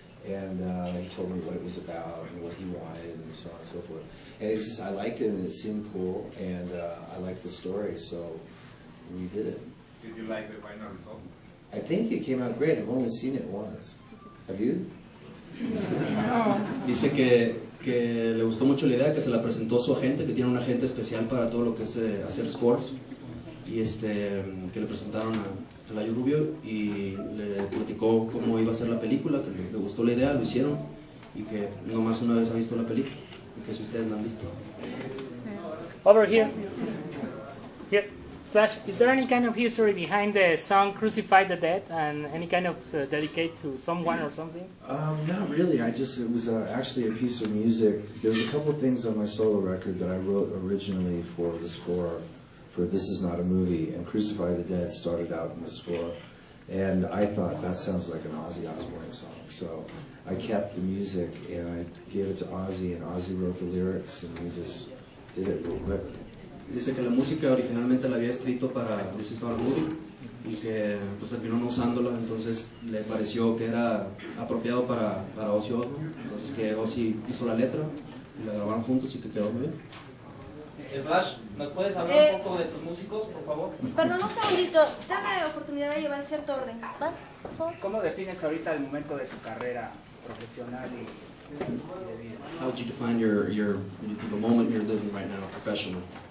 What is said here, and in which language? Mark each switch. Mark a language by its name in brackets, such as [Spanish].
[English] And he told me what it was about and what he wanted and so on and so forth. And it's just, I liked it and it seemed cool, and I liked the story, so we did it. Did you like the final result? I think it came out great. I've only seen it once. Have you? [Spanish] Dice que le gustó mucho la idea, que se la presentó su agente, que tiene un agente especial para todo lo que es hacer scores, y que le presentaron a Olayo Rubio y le platicó cómo iba a ser la película, que le gustó la idea, lo hicieron, y que nomás una vez ha visto la película, y que si ustedes la han visto. [English] Over here. Here. Slash, is there any kind of history behind the song Crucify the Dead, and any kind of dedicate to someone or something? Not really. It was actually a piece of music. There's a couple of things on my solo record that I wrote originally for the score for This Is Not a Movie, and Crucify the Dead started out in the score. And I thought, that sounds like an Ozzy Osbourne song. So I kept the music, and I gave it to Ozzy, and Ozzy wrote the lyrics, and we just did it real quick. [Spanish] Dice que la música originalmente la había escrito para This Is Not a Movie, y que pues terminó no usándola, entonces le pareció que era apropiado para Ozzy Osbourne, entonces que Ozzy hizo la letra, y la grabaron juntos y que quedó muy bien. Slash, ¿nos puedes hablar un poco de tus músicos, por favor? Perdón, un segundito. Dame oportunidad de llevar cierto orden. ¿Vas, por favor? ¿Cómo defines ahorita el momento de tu carrera profesional y de vida? [English] How would you define the moment you're living right now, professionally?